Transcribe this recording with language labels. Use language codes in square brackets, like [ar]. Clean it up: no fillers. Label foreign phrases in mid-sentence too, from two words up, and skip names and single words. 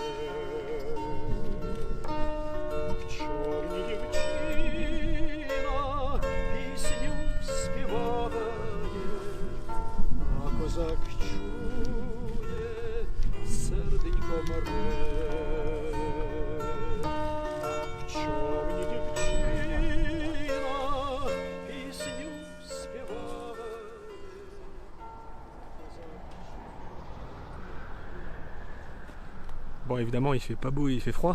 [uk] В чорній дівчина пісню співає, а козак чує, серденько море. [fr] Bon, évidemment, il fait pas beau et il fait froid.